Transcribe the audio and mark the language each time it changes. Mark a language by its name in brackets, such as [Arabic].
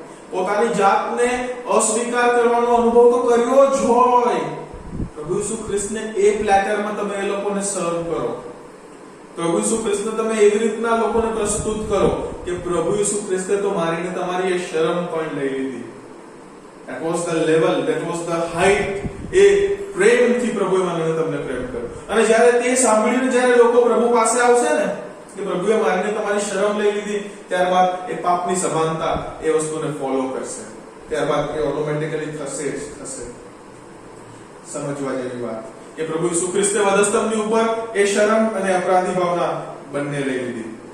[Gujarati] પોતાની જાતને અસ્વીકાર કરવાનો અનુભવ તો કર્યો જ હોય. પ્રભુ ઈસુ ખ્રિસ્તને એ પ્લેટરમાં તમે એ લોકોને સર્વ કરો. પ્રભુ ઈસુ ખ્રિસ્તને તમે એવી રીતના લોકોને પ્રસ્તુત કરો કે પ્રભુ ઈસુ ખ્રિસ્તે તો મારીને તમારી એ શરમ પણ લઈ લીધી. [English] That was the level, that was the height. [Gujarati] એ પ્રેમથી પ્રભુએ મને તમને પ્રેમ કર્યો. અને જ્યારે તે સાંભળીને જ્યારે લોકો પ્રભુ પાસે આવશે ને કે પ્રભુએ મારીને તમારી શરમ લઈ લીધી, ત્યારબાદ એ પાપની સભાનતા એ વસ્તુને ફોલો કરશે. ત્યારબાદ એ ઓટોમેટિકલી થશે જ થશે. સમજવા જેવી વાત કે પ્રભુ ઈસુ ખ્રિસ્તે વધસ્તંભની ઉપર એ શરમ અને અપરાધી ભાવના બંને લઈ લીધી.